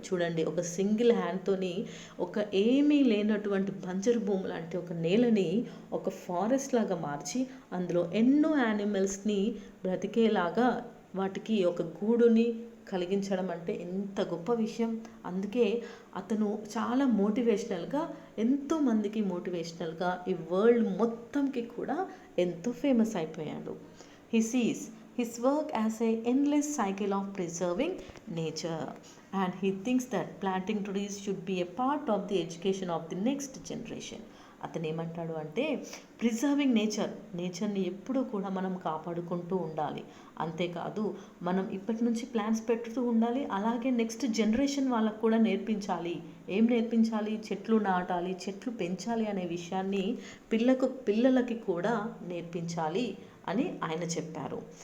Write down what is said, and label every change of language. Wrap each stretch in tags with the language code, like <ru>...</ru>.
<te>చూడండి, ఒక సింగిల్ హ్యాండ్తోని ఒక ఏమీ లేనటువంటి బంజరు భూములు అంటే ఒక నేలని ఒక ఫారెస్ట్ లాగా మార్చి అందులో ఎన్నో యానిమల్స్ని బ్రతికేలాగా వాటికి ఒక గూడుని కలిగించడం అంటే ఎంత గొప్ప విషయం. అందుకే అతను చాలా మోటివేషనల్గా, ఎంతోమందికి మోటివేషనల్గా ఈ వరల్డ్ మొత్తంకి కూడా ఎంతో ఫేమస్ అయిపోయాడు.</te> <en>He sees his work as an endless cycle of preserving nature and he thinks that planting trees should be a part of the education of the next generation.</en> <te>అతను ఏమంటాడు అంటే ప్రిజర్వింగ్ నేచర్ని ఎప్పుడూ కూడా మనం కాపాడుకుంటూ ఉండాలి. అంతేకాదు మనం ఇప్పటి నుంచి ప్లాన్స్ పెడుతూ ఉండాలి. అలాగే నెక్స్ట్ జనరేషన్ వాళ్ళకు కూడా నేర్పించాలి. ఏం నేర్పించాలి? చెట్లు నాటాలి, చెట్లు పెంచాలి అనే విషయాన్ని పిల్లలకి కూడా నేర్పించాలి అని ఆయన చెప్పారు.</te>